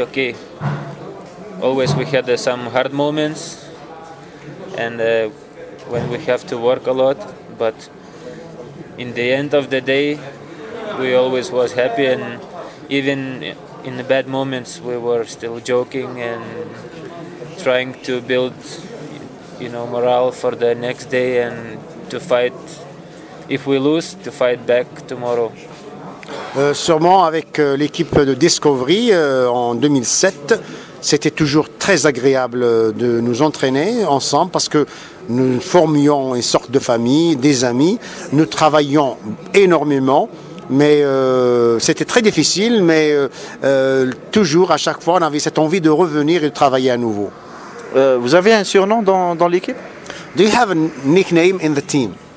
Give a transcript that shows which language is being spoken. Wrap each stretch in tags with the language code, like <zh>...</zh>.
<en>Okay, always we had some hard moments and when we have to work a lot, but in the end of the day, we always was happy, and even in the bad moments we were still joking and trying to build morale for the next day and to fight, if we lose, to fight back tomorrow.</en> <fr>Sûrement avec l'équipe de Discovery en 2007, c'était toujours très agréable de nous entraîner ensemble parce que nous formions une sorte de famille, des amis, nous travaillions énormément. Mais c'était très difficile, mais toujours, à chaque fois, on avait cette envie de revenir et de travailler à nouveau. Vous avez un surnom dans l'équipe?</fr> <en>Do you have a nickname in the team?</en>